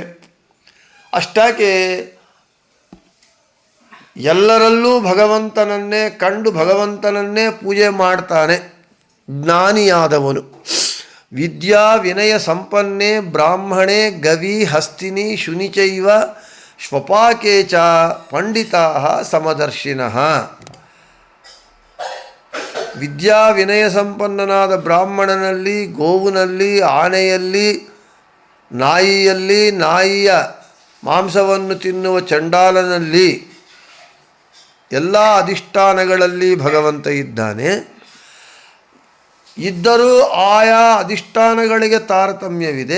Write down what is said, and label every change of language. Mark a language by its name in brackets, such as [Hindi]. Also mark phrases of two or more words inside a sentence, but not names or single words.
[Kannada] ಅಷ್ಟಾಕೆ ಎಲ್ಲರಲ್ಲೂ ಭಗವಂತನನ್ನೇ ಕಂಡು ಭಗವಂತನನ್ನೇ ಪೂಜೆ ಮಾಡ್ತಾನೆ ಜ್ಞಾನಿಯಾದವನು. [Sanskrit] ವಿದ್ಯಾ ವಿನಯ ಸಂಪನ್ನೆ ಬ್ರಾಹ್ಮಣೆ ಗವಿ ಹಸ್ತಿನಿ ಶುನಿಚೈವ ಶ್ವಪಾಕೆ ಚ ಪಂಡಿತಾ ಸಮದರ್ಶಿನಃ. [Kannada] ವಿದ್ಯಾ ವಿನಯ ಸಂಪನ್ನನಾದ ಬ್ರಾಹ್ಮಣನಲ್ಲಿ, ಗೋವಿನಲ್ಲಿ, ಆನೆಯಲ್ಲಿ, ನಾಯಿಯಲ್ಲಿ, ನಾಯಿಯ ಮಾಂಸವನ್ನು ತಿನ್ನುವ ಚಂಡಾಲನಲ್ಲಿ, ಎಲ್ಲ ಅಧಿಷ್ಠಾನಗಳಲ್ಲಿ ಭಗವಂತ ಇದ್ದಾನೆ. ಇದ್ದರೂ ಆಯಾ ಅಧಿಷ್ಠಾನಗಳಿಗೆ ತಾರತಮ್ಯವಿದೆ.